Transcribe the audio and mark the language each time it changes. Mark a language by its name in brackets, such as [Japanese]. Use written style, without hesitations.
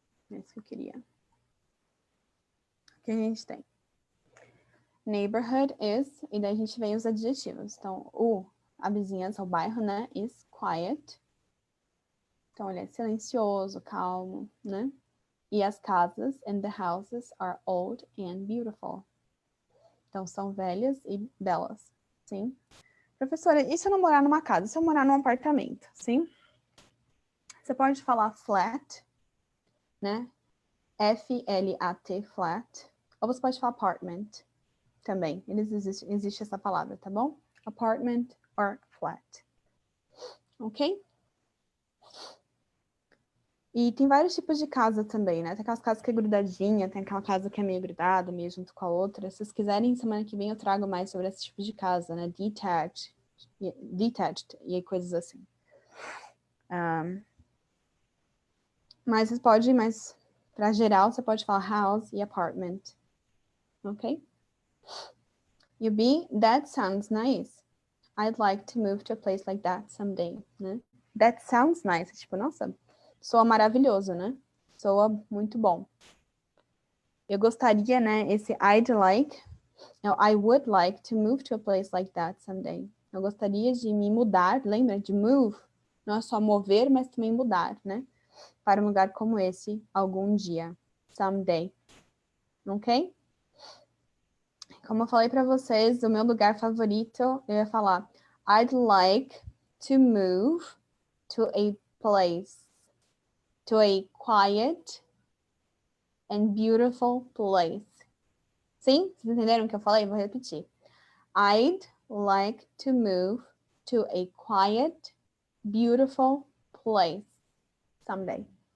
[Portuguese] É isso que eu queria. O que a gente tem? [English] Neighborhood is, [Portuguese] e daí a gente vem os adjetivos. Então, a vizinhança, o bairro, né? [English] Is quiet. [Portuguese] Então, ele é silencioso, calmo, né? E as casas [English] and the houses are old and beautiful. [Portuguese] Então, são velhas e belas, sim? Professora, e se eu não morar numa casa? Se eu morar num apartamento, sim? Você pode falar flat, né? F-L-A-T, flat. Ou você pode falar apartment também. Existe essa palavra, tá bom? [English] Apartment or flat. [Portuguese] Ok? E tem vários tipos de casa também, né? Tem aquelas casas que é grudadinha, tem aquela casa que é meio grudada, meio junto com a outra. Se vocês quiserem, semana que vem eu trago mais sobre esse tipo de casa, né? Detached e coisas assim. Mas você pode, para geral, você pode falar house e apartment. [English] Ok? You be, that sounds nice. I'd like to move to a place like that someday, né? That sounds nice. [Portuguese] Tipo, nossa, soa maravilhoso, né? Soa muito bom. Eu gostaria, né? Esse [English] I'd like. Now, I would like to move to a place like that someday. [Portuguese] Eu gostaria de me mudar, lembra? De move. Não é só mover, mas também mudar, né? Para um lugar como esse, algum dia. Someday. Ok? Como eu falei para vocês, o meu lugar favorito, eu ia falar [English] I'd like to move to a place, to a quiet and beautiful place. [Portuguese] Sim? Vocês entenderam o que eu falei? Vou repetir. [English] I'd like to move to a quiet, beautiful place someday.